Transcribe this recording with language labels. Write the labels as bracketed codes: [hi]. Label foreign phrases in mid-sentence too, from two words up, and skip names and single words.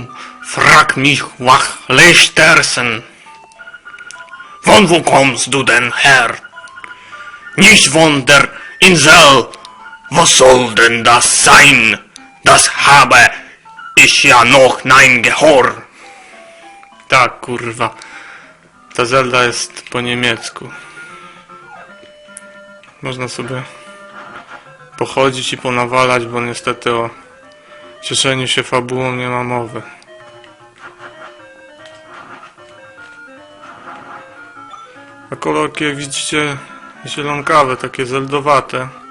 [de] Frag mich Wachleistersen. Von wo kommst du denn her? Nicht von der Insel. Was soll denn das sein? Das habe ich ja noch nein gehört. [pl] Tak, kurwa. Ta Zelda jest po niemiecku. Można sobie pochodzić i ponawalać, bo niestety o cieszeniu się fabułą nie ma mowy. A kolorki, jak widzicie, zielonkawe, takie zeldowate.